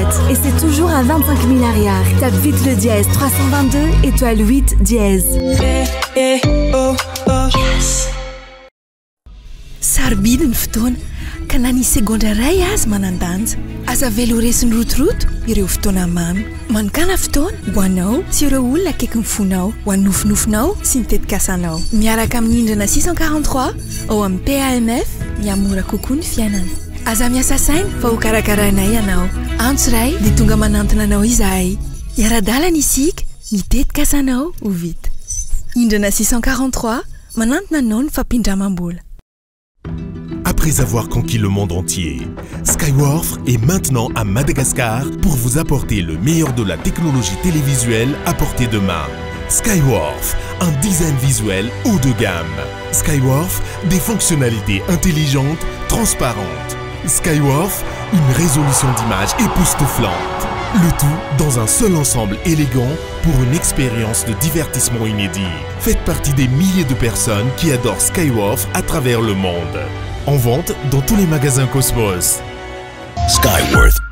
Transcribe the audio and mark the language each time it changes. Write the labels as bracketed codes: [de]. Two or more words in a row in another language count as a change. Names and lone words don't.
[fr] Et c'est toujours à 25 000 arrière. Tape vite le dièse 322 étoile 8 dièse. [mg] Sarbidy ny fotoana ka na ny segondra ray azy manandanja aza velo resiny rotoroto ireo fotoana mamy manokana fotoana ho anao sy ireo olona akaiky ny fonao ho anofonofinao sy ny tetikasanao miaraka amin'ny indrana 643 ao amin'ny PAMF miamora kokoa ny fiainana aza miasa saina fa ho karakaranay ianao antso ray dia tonga manantona anao izahay iara-dalana isika mitetikasanao ho vita indrana 643 manantona anao ny fampindramam-bola. [fr] Après avoir conquis le monde entier, Skywarf est maintenant à Madagascar pour vous apporter le meilleur de la technologie télévisuelle à portée de main. Skywarf, un design visuel haut de gamme. Skywarf, des fonctionnalités intelligentes, transparentes. Skywarf, une résolution d'image époustouflante. Le tout dans un seul ensemble élégant pour une expérience de divertissement inédit. Faites partie des milliers de personnes qui adorent Skywarf à travers le monde. En vente dans tous les magasins Cosmos. Skywarf.